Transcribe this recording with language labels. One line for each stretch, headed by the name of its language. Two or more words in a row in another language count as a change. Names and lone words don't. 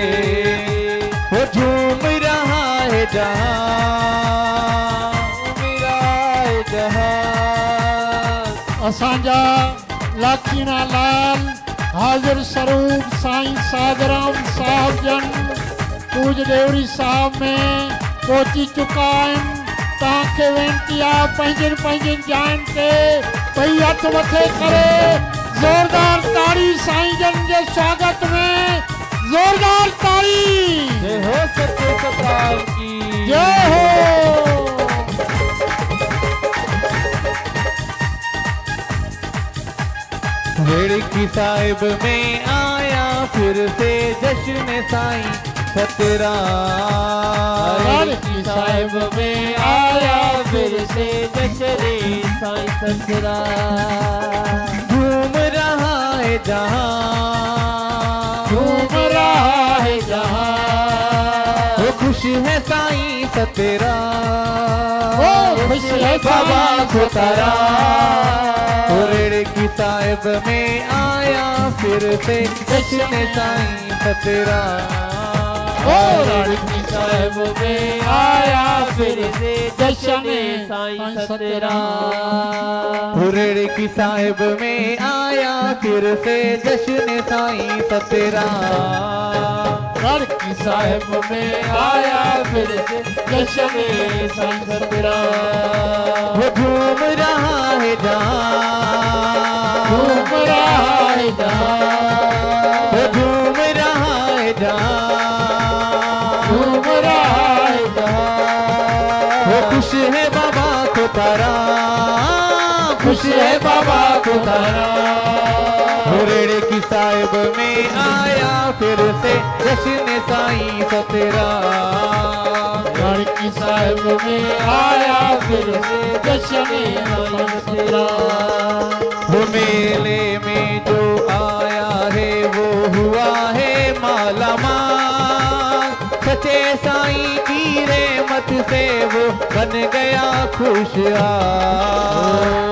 Hindi: वो झूम रहा है जहां, मेरा है जहां।
Sindhi: असांजा लाखीना लाल हाजिर स्वरूप साईं साधराम साहब जन पूज देवरी साहब में पहुंची चुका आहिनि। तव्हांखे वेनती आहे पंहिंजनि पंहिंजनि जाइनि ते ॿई हथ मथे करे ज़ोरदार ताड़ी साईं जन जे स्वागत में, जोरदार ताड़ी।
Hindi: जय हो सच्चे सतराम की, जय हो। रेड़की साहिब में आया फिर से जश्न साईं सतराम। रेड़की साहिब में आया फिर से जश्न साईं सतराम। झूम रहा है जहां, झूम रहा है जहां, वो खुश है साईं सतराम, वो खुश है बाबा साईं सतराम। रेड़की साहिब में आया फिर से जश्न साईं सतराम। रेड़की साहिब में आया फिर से जश्न साईं सतराम। रेड़की साहिब में आया फिर से जश्न साईं सतराम। रेड़की साहिब में आया फिर से जश्न साईं सतराम। वो झूम रहा है जहां, झूम रहा है जहां, वो झूम रहा है जहां, झूम रहा है जहां। वो खुश है बाबा को तारा, खुश है बाबा को तारा। रेड़की साहिब में आया फिर से जश्न साईं सतराम। रेड़की साहिब में आया फिर से जश्न साईं सतराम। वो मेले में जो आया है वो हुआ है माला माल, सच्चे साईं की रहमत से वो बन गया खुशहाल।